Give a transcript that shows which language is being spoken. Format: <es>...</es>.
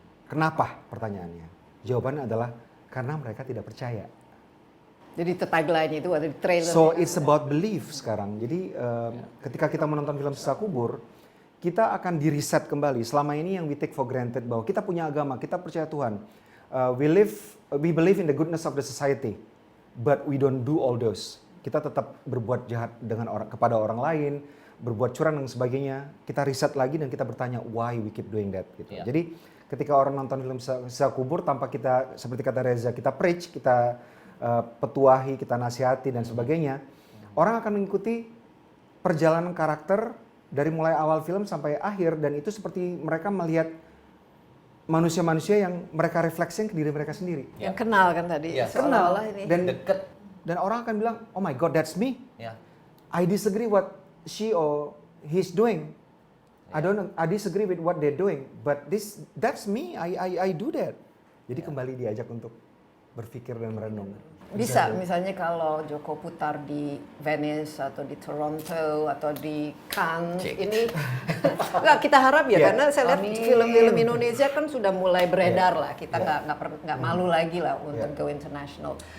<id>Kenapa pertanyaannya? Jawabannya adalah karena mereka tidak percaya. Jadi tagline itu ada di trailer.</id> <en>So it's about belief</en> <id>sekarang. Jadi ketika kita menonton film Sisa Kubur, kita akan di-reset kembali. Selama ini yang</id> <en>we take for granted</en> <id>bahwa kita punya agama, kita percaya Tuhan.</id> <en>We believe in the goodness of the society, but we don't do all those.</en> <id>Kita tetap berbuat jahat kepada orang lain, berbuat curang dan sebagainya. Kita riset lagi dan kita bertanya</id> <en>why we keep doing that</en> <id>gitu. Jadi ketika orang nonton film Sisa Kubur tanpa kita, seperti kata Reza, kita preach, kita petuahi, kita nasihati dan sebagainya, orang akan mengikuti perjalanan karakter dari mulai awal film sampai akhir, dan itu seperti mereka melihat manusia-manusia yang mereka refleksikan ke diri mereka sendiri. Yang kenal kan tadi, Kenal ini. Dan orang akan bilang,</id> <en>oh my God, that's me. I disagree what she or he's doing. I disagree with what they're doing, but that's me. I do that.</en> <id>Jadi kembali diajak untuk berpikir dan merenung. Bisa misalnya kalau Joko putar di Venice atau di Toronto atau di Cannes ini nggak kita harap ya, karena saya lihat film-film Indonesia kan sudah mulai beredar lah, kita nggak malu lagi lah untuk go international.</id>